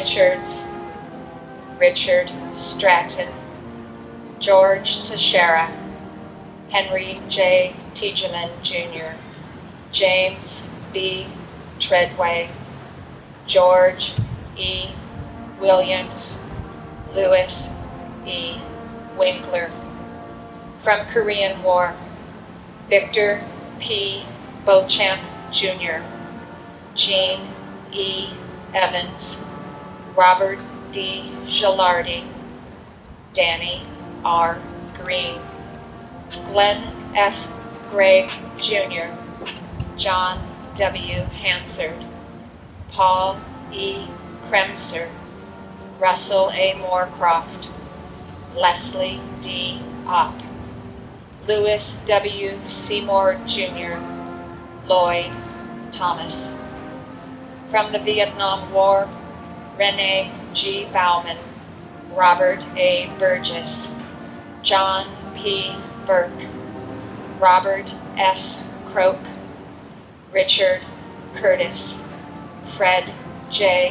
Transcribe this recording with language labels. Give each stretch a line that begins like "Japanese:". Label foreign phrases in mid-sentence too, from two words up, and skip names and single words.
English: Richards, Richard Stratton, George Teixeira, Henry J. Tiedemann Jr., James B. Treadway, George E. Williams, Louis E. Winkler. From Korean War, Victor P. Beauchamp Jr., Gene E. Evans, Robert D. Gilardi, Danny R. Green, Glenn F. Gregg Jr., John W. Hansard, Paul E. Kremser, Russell A. Moorcroft, Leslie D. Opp, Louis W. Seymour Jr., Lloyd Thomas. From the Vietnam War, Rene G. Bauman, Robert A. Burgess, John P. Burke, Robert S. Croak, Richard Curtis, Fred J.